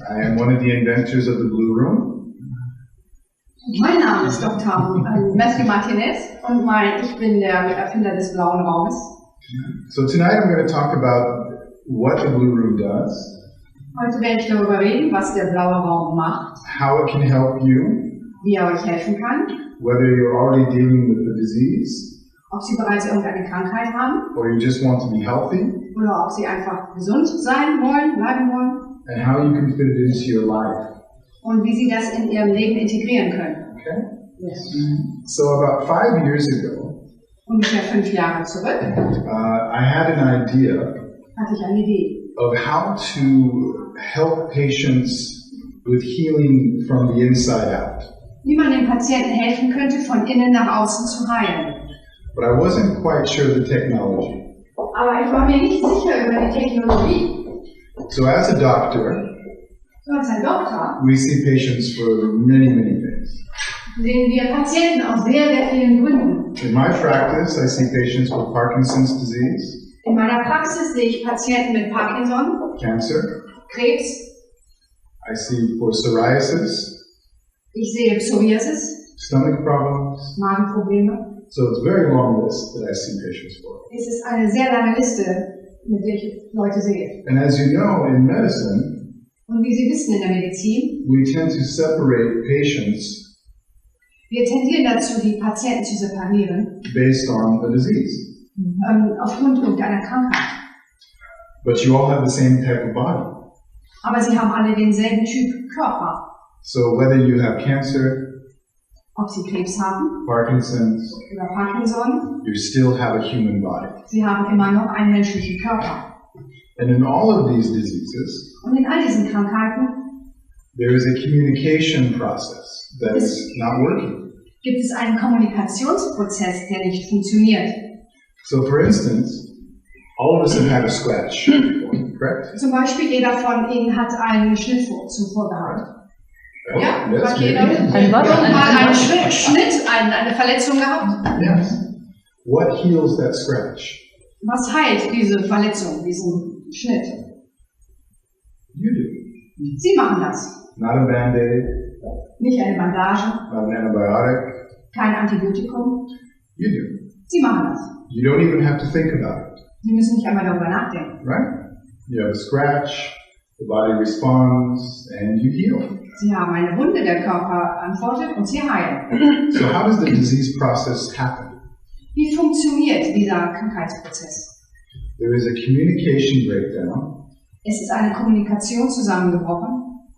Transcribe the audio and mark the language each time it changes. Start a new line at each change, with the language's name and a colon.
English: I am one of the inventors of the BluRoom.
German: Mein Name ist Dr. Martinez und ich bin der Erfinder des blauen Raumes.
English: So tonight I'm going to talk about what the BluRoom does.
German: Heute werde ich darüber reden, was der blaue Raum macht,
English: how it can help you,
German: wie er euch helfen kann,
English: whether you're already dealing with the disease,
German: ob Sie bereits irgendeine Krankheit haben
English: or you just want to be healthy,
German: oder ob Sie einfach gesund sein wollen, bleiben wollen,
English: and how you can fit it into your life.
German: und wie Sie das in Ihrem Leben integrieren können.
English: Okay? Yes. So about 5 years ago,
German: Ungefähr 5 Jahre zurück
English: I had an idea
German: hatte ich eine Idee,
English: of how to help patients with healing from the inside out.
German: wie man den Patienten helfen könnte, von innen nach außen zu heilen.
English: But I wasn't quite sure the technology.
German: Aber ich war mir nicht sicher über die Technologie.
English: So as a doctor,
German: So als ein Doktor
English: we see patients for many things.
German: sehen wir Patienten aus sehr, sehr vielen Gründen.
English: In my practice, I see patients with Parkinson's disease,
German: In meiner Praxis sehe ich Patienten mit Parkinson,
English: cancer.
German: Krebs,
English: I see for psoriasis,
German: ich sehe Psoriasis,
English: stomach problems.
German: Magenprobleme.
English: So it's a very long list that I see patients for.
German: Es ist eine sehr lange Liste, mit der ich Leute sehe.
English: And as you know, in medicine,
German: Und wie Sie wissen in der Medizin,
English: we tend to separate patients
German: wir tendieren dazu, die Patienten zu separieren,
English: based on a disease.
German: aufgrund irgendeiner Krankheit.
English: But you all have the same type of body.
German: Aber sie haben alle denselben Typ Körper.
English: So whether you have cancer,
German: Ob sie Krebs haben
English: Parkinson's,
German: oder Parkinson,
English: you still have a human body.
German: sie haben immer noch einen menschlichen Körper.
English: And in all of these diseases,
German: Und in all diesen Krankheiten
English: there is a communication process that is not working.
German: gibt es einen Kommunikationsprozess, der nicht funktioniert.
English: So for instance, all of us have had a scratch before, correct?
German: Zum Beispiel jeder von Ihnen hat einen Schnitt zuvor gehabt. Ja,
English: Yes,
German: hat jeder
English: maybe.
German: irgendwann einen Schnitt, eine Verletzung gehabt.
English: Yes. What heals that scratch?
German: Was heilt diese Verletzung, diesen Schnitt?
English: You do.
German: Sie machen das.
English: Not a Band-Aid,
German: Nicht eine Bandage,
English: not an antibiotic.
German: kein Antibiotikum.
English: You do.
German: Sie machen das.
English: You don't even have to think about it,
German: Sie müssen nicht einmal darüber nachdenken.
English: right? You have a scratch, the body responds, and you heal.
German: Sie haben eine Wunde, der Körper antwortet und Sie heilen.
English: So how does the disease process happen?
German: Wie funktioniert dieser Krankheitsprozess?
English: There is a communication breakdown
German: Es ist eine Kommunikation zusammengebrochen,